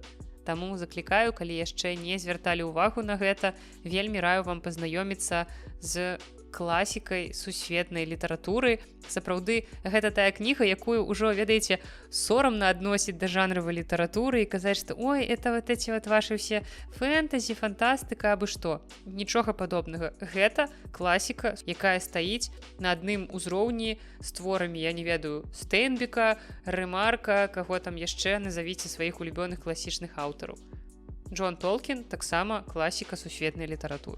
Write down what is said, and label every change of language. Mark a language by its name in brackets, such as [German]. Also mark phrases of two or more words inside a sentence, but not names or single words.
[Belarusian] Таму заклікаю, калі яшчэ не звярталі ўвагу на гэта, вельмі раю вам пазнаёміцца з класікай сусветнай літаратуры. Сапраўды, гэта тая кніга, якую ўжо, ведаеце, сорамна адносіць да жанравай літаратуры і казаць, што ой, [Russian] это вот эти вот ваши все [Belarusian] фэнтазі, фантастыка, абы што. Нічога падобнага. Гэта класіка, якая стаіць на адным узроўні з творамі, я не ведаю, Стейнбека, Рэмарка, каго там яшчэ, назавіце сваіх улюбёных класічных аўтараў. Джон Толкін таксама класіка сусветнай літаратуры.